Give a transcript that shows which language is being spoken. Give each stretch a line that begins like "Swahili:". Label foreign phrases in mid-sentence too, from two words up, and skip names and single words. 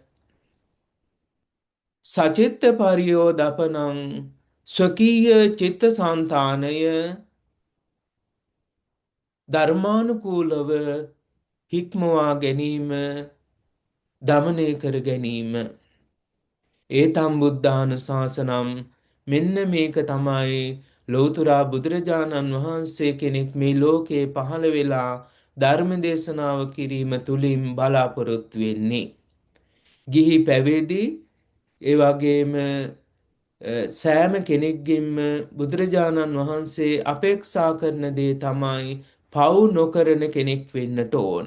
Pali: සචිත්ත පරියෝදපනං,
Sinhala: ස්වකීය චිත්ත සංතානය ධර්මානුකූලව හික්මවා ගැනීම, දමනය කර ගැනීම.
Pali: ඒතම් බුද්ධාන ශාසනම්,
Sinhala: මෙන්න මේක තමයි ලෝතුරා බුදුරජාණන් වහන්සේ කෙනෙක් මේ ලෝකයේ පහළ වෙලා ධර්ම දේශනාව කිරීම තුළින් බලාපොරොත්තු වෙන්නේ. ගිහි පැවිදි ඒ වගේම සෑම කෙනෙක්ගෙන්ම බුදුරජාණන් වහන්සේ අපේක්ෂා කරන දේ තමයි පව් නොකරන කෙනෙක් වෙන්නට ඕන.